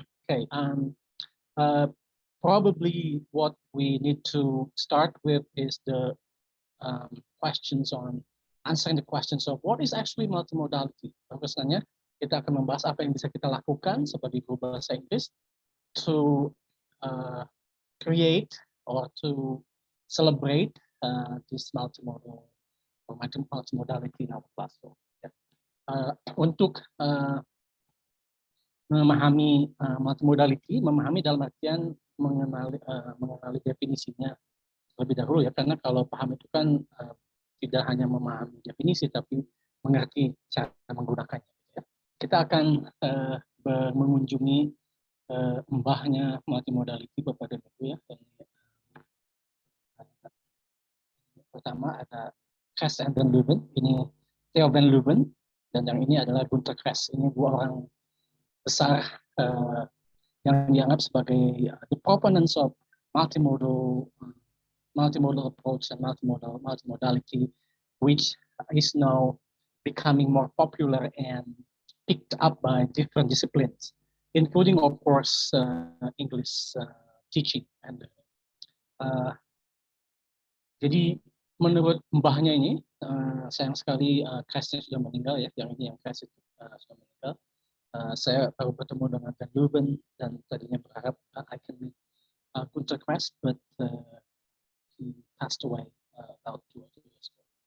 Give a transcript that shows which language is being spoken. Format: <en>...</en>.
<en>Okay, probably what we need to start with is the questions on answering the questions of what is actually multimodality.</en> <id>Bahwasanya kita akan membahas apa yang bisa kita lakukan sebagai guru bahasa Inggris</id> <en>to create or to celebrate this multimodal or multimodality in our classroom.</en> <id>Untuk memahami multimodality, memahami dalam artian mengenali definisinya lebih dahulu ya, karena kalau paham itu kan tidak hanya memahami definisi tapi mengerti cara menggunakannya. Ya. Kita akan mengunjungi mbahnya multimodality Bapak dan Ibu ya. Pertama ada Kress and Van Leeuwen, ini Theo Van Leeuwen, dan yang ini adalah Gunter Kress. Ini dua orang besar yang dianggap sebagai</id> <en>the proponents of multimodal approach and multimodality, which is now becoming more popular and picked up by different disciplines, including of course English teaching.</en> <id>And jadi menurut mbahnya ini, sayang sekali Kressnya sudah meninggal ya, yang ini yang Kress itu sudah meninggal. Saya baru bertemu dengan Dan Leuven dan tadinya berharap</id> <en>I can meet Gunter Kress, but he passed away about 2 years ago.</en>